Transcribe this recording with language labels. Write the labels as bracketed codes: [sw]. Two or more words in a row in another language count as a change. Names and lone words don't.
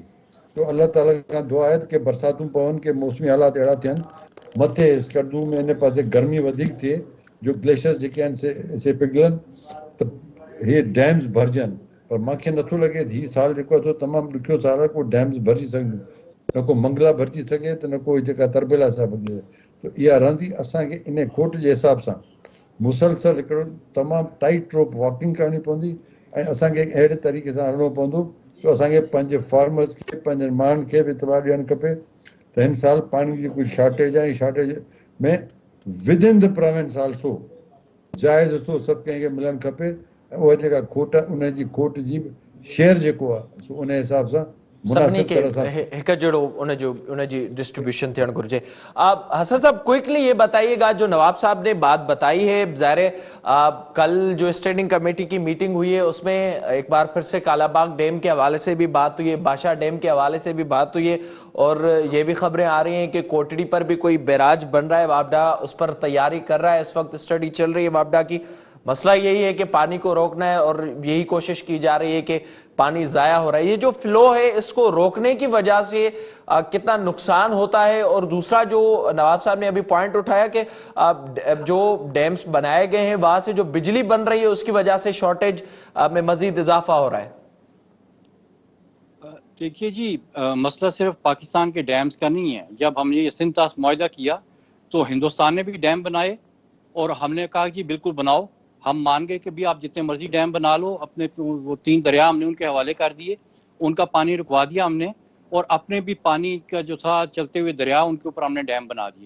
[sd] तो अलाह ताला खां दुआ आहे त के बरसातूं पवनि, के मौसमी हालात अहिड़ा थियनि, मथे स्कर्दू में इन पासे गर्मी वधीक थिए, जो ग्लेशियर्स जेके आहिनि से पिघलनि त हे डैम्स भरिजनि। पर मूंखे नथो लॻे त हीउ साल जेको आहे तमामु ॾुखियो साल आहे, को डैम्स भरिजी सघनि, न को मंगला भरिजी सघे त न को जेका तरबेला साहिब भरिजी सघे। त इहा रहंदी असांखे इन खोट जे हिसाब सां मुसलसल हिकिड़ो तमामु [en] tight rope walking [sd] करणी पवंदी ऐं असांखे अहिड़े तरीक़े सां हलणो पवंदो जो असांखे पंहिंजे फार्मर्स खे, पंहिंजे माण्हुनि खे बि इतलाह ॾियणु खपे त हिन साल पाणी जी कोई शॉर्टेज आहे। शॉर्टेज में [en] within the province also [sd] जाइज़ हिसो सभु कंहिंखे मिलणु खपे ऐं उहा जेका खोट आहे उनजी खोट जी शेयर जेको आहे सो उन हिसाब सां सभिनी मुनासिब के तरह सां हिकु जहिड़ो उनजी डिस्ट्रीब्यूशन थियणु घुरिजे। [ur] حسن صاحب کوئکلی یہ بتائیے گا، جو نواب صاحب نے بات بتائی ہے، ظاہر ہے کل جو [en] standing committee [ur] کی میٹنگ ہوئی ہے اس میں ایک بار پھر سے کالاباغ ڈیم کے حوالے سے بھی بات ہوئی ہے، باشا ڈیم کے حوالے سے بھی بات ہوئی ہے، اور یہ بھی خبریں آ رہی ہیں کہ کوٹڑی پر بھی کوئی بیراج بن رہا ہے، واپڈا اس پر تیاری کر رہا ہے، اس وقت اسٹڈی چل رہی ہے واپڈا کی. مسئلہ یہی ہے کہ پانی کو روکنا ہے اور یہی کوشش کی جا رہی ہے کہ پانی ضائع ہو رہا ہے. یہ جو فلو ہے اس کو روکنے کی وجہ سے کتنا نقصان ہوتا ہے، اور دوسرا جو نواب صاحب نے ابھی پوائنٹ اٹھایا کہ جو ڈیمز بنائے گئے ہیں وہاں سے جو بجلی بن رہی ہے اس کی وجہ سے شارٹیج میں مزید اضافہ ہو رہا ہے. دیکھیے جی مسئلہ صرف پاکستان کے ڈیمز کا نہیں ہے. جب ہم نے یہ سندھ طاس معاہدہ کیا تو ہندوستان نے بھی ڈیم بنائے اور ہم نے کہا کہ بالکل بناؤ. ہم مان گئے کہ بھی آپ جتنے مرضی ڈیم بنا لو. اپنے وہ 3 دریا ہم نے ان کے حوالے کر دیے, ان کا پانی رکوا دیا ہم نے, اور اپنے بھی پانی کا جو تھا چلتے ہوئے دریا ان کے اوپر ہم نے ڈیم بنا دیے.